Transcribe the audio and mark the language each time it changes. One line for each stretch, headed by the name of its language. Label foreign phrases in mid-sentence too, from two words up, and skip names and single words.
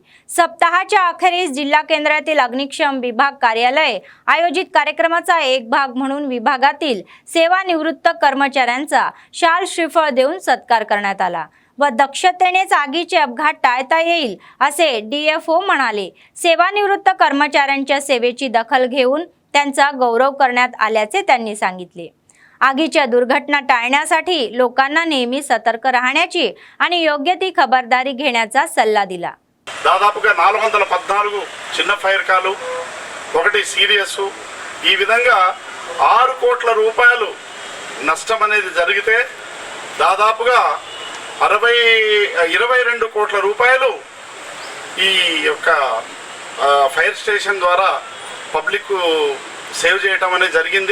Marathi: सप्ताहाच्या अखेरीस जिल्हा केंद्रातील अग्निशमन विभाग कार्यालय आयोजित कार्यक्रमाचा एक भाग म्हणून विभागातील सेवानिवृत्त कर्मचाऱ्यांचा शाल श्रीफळ देऊन सत्कार करण्यात आला व दक्षतेनेच आगीचे अपघात टाळता येईल असे DFO म्हणाले. सेवानिवृत्त कर्मचाऱ्यांच्या सेवेची दखल घेऊन त्यांचा गौरव करण्यात आल्याचे त्यांनी सांगितले. आगीच्या दुर्घटना टाळण्यासाठी लोकांना नेहमी सतर्क राहण्याची आणि योग्य ती खबरदारी घेण्याचा सल्ला दिला.
Telugu: దాదాపుగా 414 చిన్న
English: fire call,
Telugu: 1 సీరియస్, ఈ విధంగా 6 కోట్ల రూపాయలు నష్టం అనేది జరిగితే దాదాపుగా 22 కోట్ల రూపాయలు ఈ యొక్క
English: fire station
Telugu: ద్వారా
English: public save
Telugu: చేయటం అనేది జరిగింది.